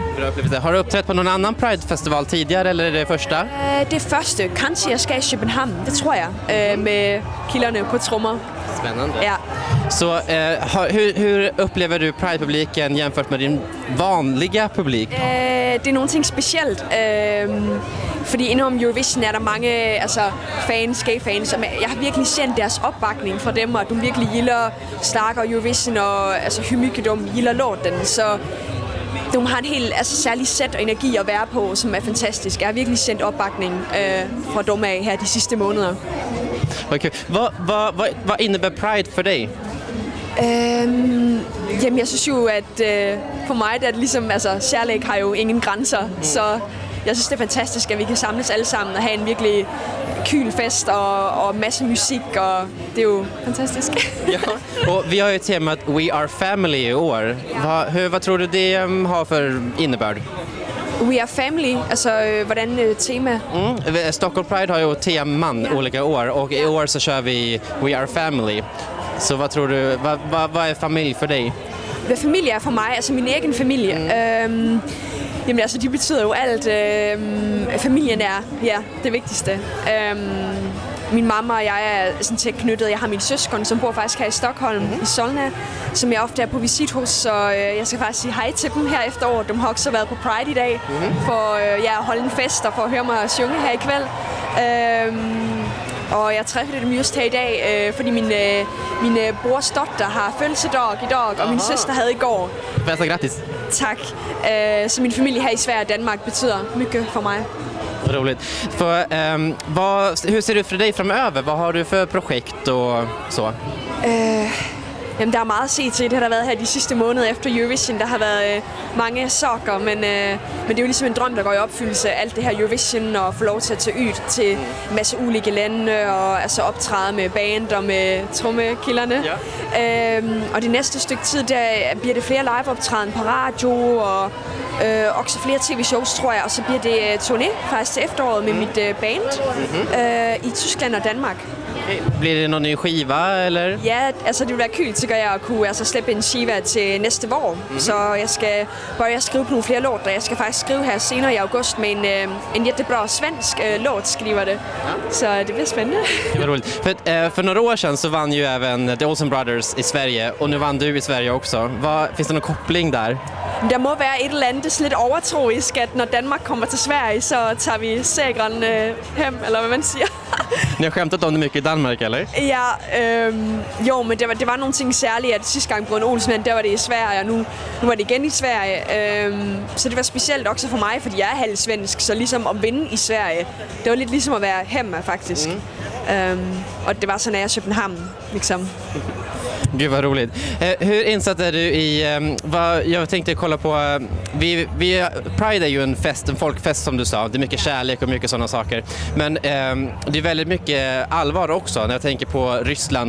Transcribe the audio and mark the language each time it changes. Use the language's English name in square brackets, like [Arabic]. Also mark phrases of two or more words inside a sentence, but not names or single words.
[Swedish] Har du uppträtt på någon annan Pride-festival tidigare eller är det första? Det första, kanske jag ska i Köpenhamn, det tror jag, med killarna på trummor. Spännande. Ja. Så hur upplever du Pride-publiken jämfört med din vanliga publik? Det är någonting speciellt. [Danish] Fordi inom Eurovision er der mange fans, gay-fans, som jeg har virkelig sendt deres opbakning fra dem, og de virkelig gilder Slager Eurovision, og [Swedish] hur mycket [Danish] de gilder låten. Så de har en helt særlig sæt og energi at være på, som er fantastisk. Jeg har virkelig sendt opbakning fra dem af her de sidste måneder. Okay. Hvad innebär Pride for dig? Jamen, jeg synes jo, at for mig, det er ligesom, kærlighed har jo ingen grænser, så jeg synes, det er fantastisk, at vi kan samles alle sammen og have en virkelig kyl fest og masse musik, og det er jo fantastisk. [Swedish] Ja. Och vi har ju temat We Are Family i år. Vad tror du det har för innebörd? We Are Family, [Danish] hvordan tema? [Swedish] Stockholm Pride har ju teman olika år och i år så kör vi We Are Family. Så vad tror du, vad är familj för dig? [Danish] Hvad familie er for mig, min egen familie. Jamen de betyder jo alt. Familien er det vigtigste. Min mamma og jeg er sådan tæt knyttet. Jeg har min søskon, som bor faktisk her i Stockholm, i Solna, som jeg ofte er på visit hos, så jeg skal faktisk sige hej til dem her efter år. De har også været på Pride i dag, for at holde en fest og for at høre mig synge her [Swedish] i kväll. [Danish] Og jeg træffede dem just her i dag, fordi min brors dotter har fødselsdag i dag, og min søster havde i går. [Swedish] Bästa grattis! [Danish] Tak. Så min familie her i Sverige og Danmark betyder mycket for mig. [Swedish] Roligt. Hur ser det ut för dig framöver? Vad har du för projekt och så? [Danish] Jamen, der er meget at se til. Det har der været her de sidste måneder efter Eurovision. Der har været mange saker, men det er jo ligesom en drøm, der går i opfyldelse. Alt det her Eurovision og få lov til at tage ud til en masse ulike lande og optræde med band og med trommekilderne. Ja. Og det næste stykke tid, der bliver det flere live-optræden på radio og også flere tv-shows, tror jeg. Og så bliver det turné faktisk til efteråret med mit band i Tyskland og Danmark. [Swedish] Blir det någon ny skiva eller? [Danish] Ja, det vil være kul, tycker jeg, at kunne slippe en skiva til næste år. Så jeg skal börja skrive på nogle flere låter. Jeg skal faktisk skrive her senere i august med en [Swedish] jättebra svensk låt, [Danish] skriver det. Ja. Så det blir spændende. [Swedish] Det var roligt. För några år sedan så vann ju även The Olsen Brothers i Sverige och nu vann du i Sverige också. Finns det någon koppling där? [Danish] Der må være et eller andet lidt overtroisk, at når Danmark kommer til Sverige, så tager vi [Swedish] segern hem, [Danish] eller hvad man siger. [Swedish] Ni har skämtat om det mycket i Danmark, eller? [Danish] Ja, jo, men det var nogle ting særlige, at sidste gang Brødrene Olsen, der var det i Sverige, og nu var det igen i Sverige. Så det var specielt også for mig, fordi jeg er halvsvensk, så ligesom at vinde i Sverige, det var lidt ligesom at være hjemme, faktisk. [Swedish] Och det var så nära Köpenhamn liksom. Gud vad roligt. Hur insatt är du i jag tänkte kolla på Pride är ju en folkfest som du sa. Det är mycket kärlek och mycket sådana saker. Men det är väldigt mycket allvar också när jag tänker på Ryssland.